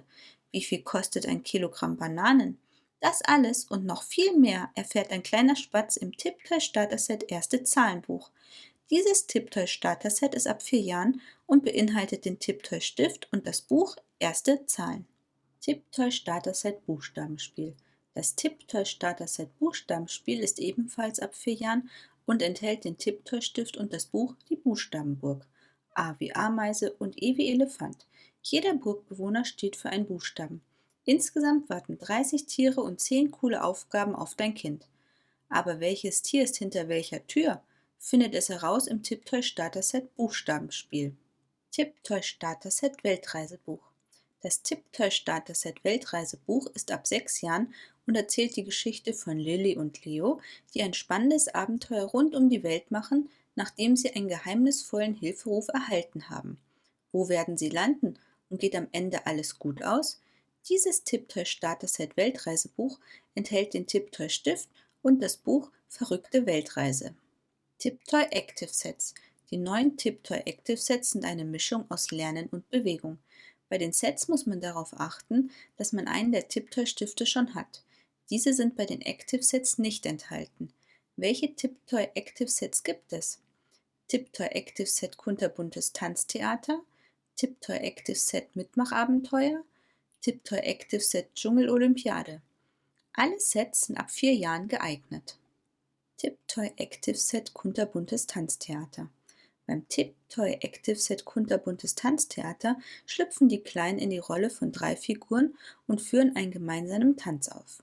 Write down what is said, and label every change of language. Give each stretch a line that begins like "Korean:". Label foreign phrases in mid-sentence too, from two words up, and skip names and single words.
German: Wie viel kostet ein Kilogramm Bananen? Das alles und noch viel mehr erfährt ein kleiner Spatz im Tipptoy Starter-Set Erste Zahlenbuch. Dieses Tipptoy Starter-Set ist ab 4 Jahren und beinhaltet den Tipptoy Stift und das Buch Erste Zahlen. Tipptoy Starter-Set Buchstabenspiel. Das Tipptoy Starter-Set Buchstabenspiel ist ebenfalls ab 4 Jahren und enthält den Tipptoy Stift und das Buch Die Buchstabenburg. A wie Ameise und E wie Elefant. Jeder Burgbewohner steht für einen Buchstaben. Insgesamt warten 30 Tiere und 10 coole Aufgaben auf dein Kind. Aber welches Tier ist hinter welcher Tür? Findet es heraus im Tipptoy Starter-Set Buchstabenspiel. Tipptoy Starter-Set Weltreisebuch. Das Tipptoy Starter-Set Weltreisebuch ist ab 6 Jahren und erzählt die Geschichte von Lilly und Leo, die ein spannendes Abenteuer rund um die Welt machen, nachdem sie einen geheimnisvollen Hilferuf erhalten haben. Wo werden sie landen und geht am Ende alles gut aus? Dieses Tipptoy Starter-Set Weltreisebuch enthält den Tipptoy Stift und das Buch Verrückte Weltreise. Tipptoy Active Sets. Die neuen Tipptoy Active Sets sind eine Mischung aus Lernen und Bewegung. Bei den Sets muss man darauf achten, dass man einen der Tipptoy Stifte schon hat. Diese sind bei den Active Sets nicht enthalten. Welche Tipptoy Active Sets gibt es? Tipptoy Active Set Kunterbuntes Tanztheater, Tipptoy Active Set Mitmachabenteuer, Tipptoy Active Set Dschungelolympiade. Alle Sets sind ab 4 Jahren geeignet. Tipptoy Active Set Kunterbuntes Tanztheater. Beim Tipptoy Active Set Kunterbuntes Tanztheater schlüpfen die Kleinen in die Rolle von 3 Figuren und führen einen gemeinsamen Tanz auf.